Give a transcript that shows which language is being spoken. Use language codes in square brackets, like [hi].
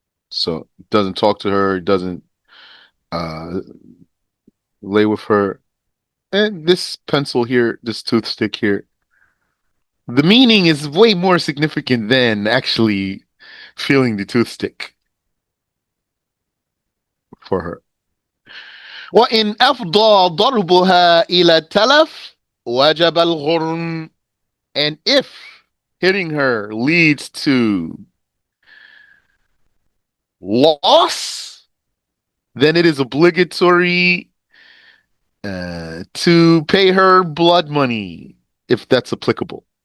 [en] So doesn't talk to her, doesn't uh, lay with her. And this pencil here, this toothstick here, the meaning is way more significant than actually feeling the toothstick for her. [ar] وإن أفضى ضربها إلى التلف وجب الغرم. [en] And if hitting her leads to loss, then it is obligatory to pay her blood money, if that's applicable.